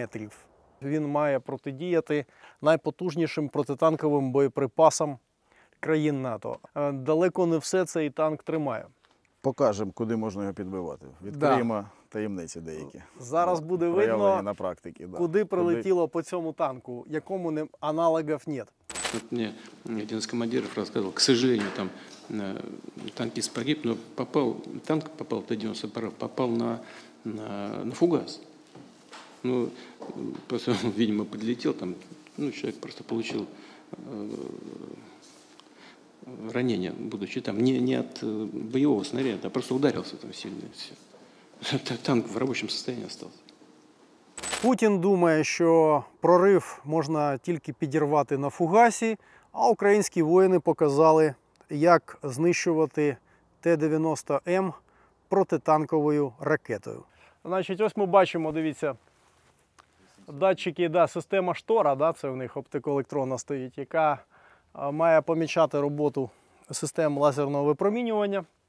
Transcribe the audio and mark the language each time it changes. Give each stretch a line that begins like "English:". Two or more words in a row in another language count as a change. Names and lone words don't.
Ukrainian: Він має протидіяти найпотужнішим протитанковим боєприпасам країн НАТО. Далеко не все цей танк тримає. Покажемо, куди можна його підбивати. Відкриємо таємниці деякі. Зараз буде видно, на практиці, куди прилетіло по цьому танку, якому аналогів нет.
Russian: Вот мне один из командиров рассказывал, к сожалению, там танкист погиб, но танк попал, Т-90 «Прорив», попал на фугас. Ну, просто, видимо, подлетел, там, человек просто получил ранение, будучи там не от боевого снаряда, а просто ударился там сильно. Все. Танк в рабочем состоянии остался.
Ukrainian: Путін думає, що «Прорив» можна тільки підірвати на фугасі, а українські воїни показали, як знищувати Т-90М протитанковою ракетою. Значить, ось ми бачимо, дивіться, датчики, система штора, це в них оптикоелектронна стоїть, яка має помічати роботу систем лазерного випромінювання.